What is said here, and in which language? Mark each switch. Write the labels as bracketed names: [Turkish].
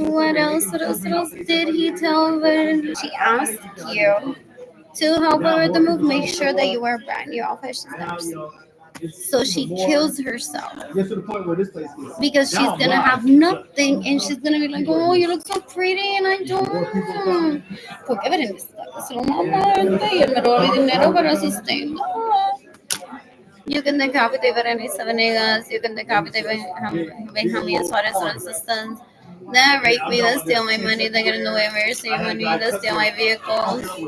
[English] What else? Did he tell her? She asked you to help her with the move. Make sure that you wear a brand new outfit. So she kills herself because she's gonna have nothing, and she's gonna be like, "Oh, you look so pretty," and I don't. [Spanish] Porque Berenice se lo manda y él me roba mi dinero para sustento. [English] You can decapitate Berenice Venegas. You can decapitate Benjamin Suarez and his sons. That rape me, that steal my money, that get in the way of mercy money, that steal my vehicles.